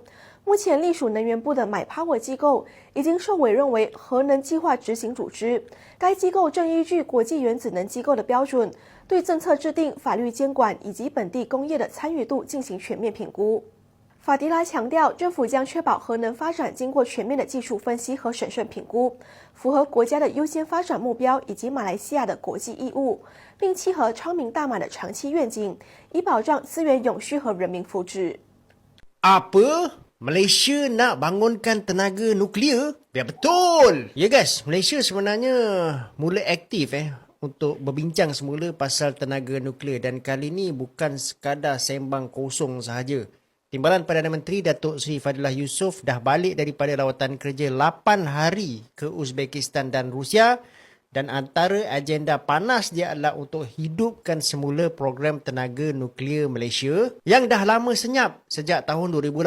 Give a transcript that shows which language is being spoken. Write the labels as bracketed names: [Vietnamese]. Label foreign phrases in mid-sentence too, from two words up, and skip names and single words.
[Chinese] 目前隶属能源部的 MyPower 机构已经受委任为核能计划执行组织，该机构正依据国际原子能机构的标准，对政策制定、法律监管以及本地工业的参与度进行全面评估。法迪拉强调，政府将确保核能发展经过全面的技术分析和审慎评估，符合国家的优先发展目标以及马来西亚的国际义务，并契合昌明大马的长期愿景，以保障资源永续和人民福祉。 [Malay] Apa? Malaysia nak bangunkan tenaga nuklear? Biar betul. Ya guys, Malaysia sebenarnya mula aktif untuk berbincang semula pasal tenaga nuklear dan kali ni bukan sekadar sembang kosong sahaja. Timbalan Perdana Menteri Datuk Seri Fadilah Yusof dah balik daripada rawatan kerja 8 hari ke Uzbekistan dan Rusia dan antara agenda panas dia adalah untuk hidupkan semula program tenaga nuklear Malaysia yang dah lama senyap sejak tahun 2018.